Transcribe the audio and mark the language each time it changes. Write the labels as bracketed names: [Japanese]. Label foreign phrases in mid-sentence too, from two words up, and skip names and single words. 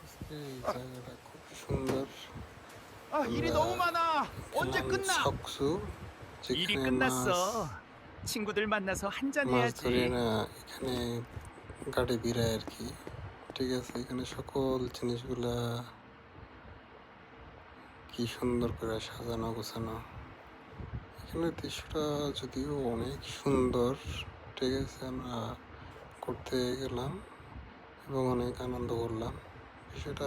[Bangla] এই জায়গাটা খুব সুন্দর। [Korean] 아, 일이 너무 많아. 언제 [Bangla] এখানে [Korean] 끝나? সকসু, 일이 [Bangla] যেখানে মাছ [Korean] 끝났어. 친구들 만나서 한잔 [Bangla] মাছ ধরে [Korean] 해야지. [Bangla] না, এখানে গাড়ি ভিড়ায় আর কি। ঠিক আছে, এখানে সকল জিনিসগুলা কি সুন্দর করে সাজানো গোছানো। এখানে দৃশ্যটা যদিও অনেক সুন্দর। ঠিক আছে, আমরা ঘুরতে গেলাম এবং অনেক আনন্দ করলাম বিষয়টা।